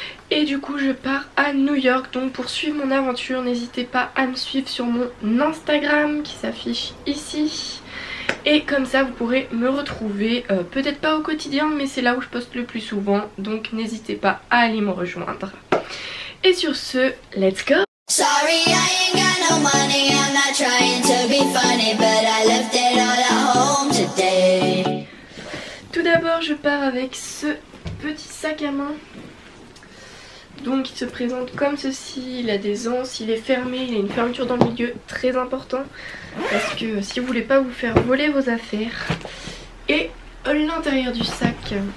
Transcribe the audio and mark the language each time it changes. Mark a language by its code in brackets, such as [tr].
[fr] Et du coup je pars à New York, donc pour suivre mon aventure n'hésitez pas à me suivre sur mon Instagram qui s'affiche ici. Et comme ça vous pourrez me retrouver, peut-être pas au quotidien mais c'est là où je poste le plus souvent. Donc n'hésitez pas à aller me rejoindre. Et sur ce, [en] let's go! Sorry, I ain't got no money, I'm not trying to be funny, but I left it all at home today. [fr] Tout d'abord je pars avec ce petit sac à main. Donc il se présente comme ceci, il a des anses, il est fermé, il a une fermeture dans le milieu, très important. Parce que si vous voulez pas vous faire voler vos affaires. Et l'intérieur du sac.